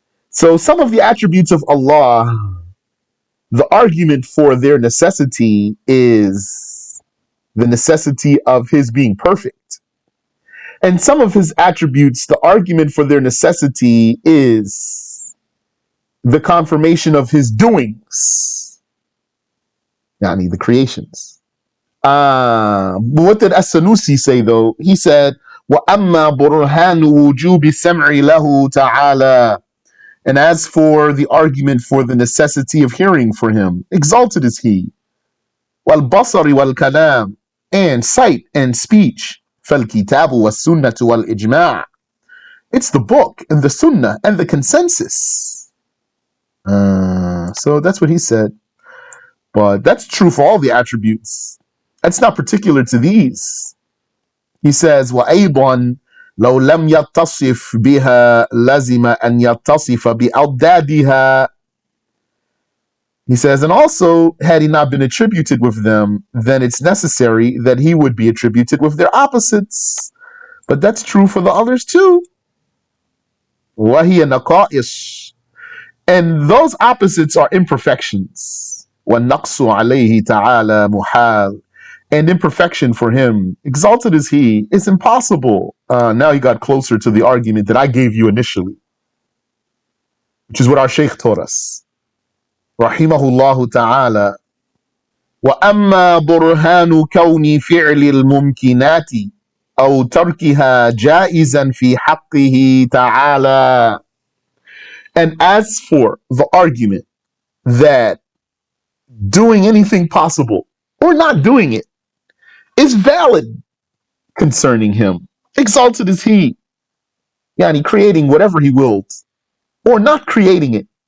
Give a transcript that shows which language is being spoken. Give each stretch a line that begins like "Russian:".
English: So some of the attributes of Allah, the argument for their necessity is the necessity of his being perfect. And some of his attributes, the argument for their necessity is the confirmation of his doings, yani the creations. What did As-Sanusiyyah say though? He said,
Arabic: وَأَمَّا بُرْهَانُ وُجُوبِ السَّمْعِ لَهُ تَعَالَى.
English: And as for the argument for the necessity of hearing for him, exalted is he.
Arabic: وَالْبَصَرِ وَالْكَلَامِ.
English: And sight and speech.
Arabic: فَالْكِتَابُ وَالسُّنَّةُ وَالْإِجْمَاعِ.
English: It's the book and the sunnah and the consensus. So that's what he said. But that's true for all the attributes. That's not particular to these. He says,
Arabic: وَأَيْضًا لَوْ لَمْ يَتَّصِفْ بِهَا لَزِمَ أَنْ يَتَّصِفَ بِأَوْدَادِهَا.
English: He says, and also, had he not been attributed with them, then it's necessary that he would be attributed with their opposites. But that's true for the others too.
Arabic: وَهِيَ نَقَائِص.
English: And those opposites are imperfections.
Arabic: وَالنَّقْصُ عَلَيْهِ تَعَالَى مُحَالٌ.
English: And imperfection for him, exalted is he, is impossible. Now he got closer to the argument that I gave you initially, which is what our Shaykh taught us.
Arabic: Rahimahullahu ta'ala. وَأَمَّا بُرْهَانُ كَوْنِ فِعْلِ الْمُمْكِنَاتِ. أو تركها جائزا في حقه تعالى.
English: And as for the argument that doing anything possible or not doing it is valid concerning him, exalted is he, yani creating whatever he wills or not creating it.